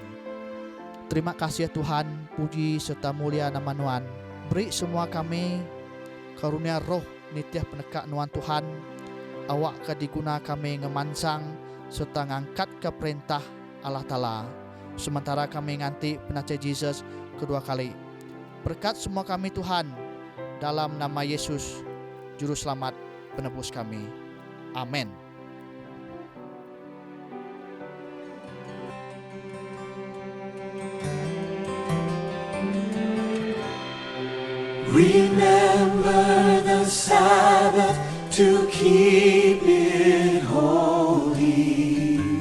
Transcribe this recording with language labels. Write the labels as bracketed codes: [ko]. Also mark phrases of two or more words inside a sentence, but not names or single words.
[iba] Terima kasih ya Tuhan, puji serta mulia nama Nuan. Beri semua kami karunia roh nitiah penekak Nuan Tuhan. Awak ke diguna kami ngemansang serta ngangkat ke perintah Allah Ta'ala. Sementara kami nganti penacai Jesus kedua kali. Berkat semua kami Tuhan, dalam nama Yesus, Juru Selamat penebus kami. Amin. [en] Remember the Sabbath to keep it holy.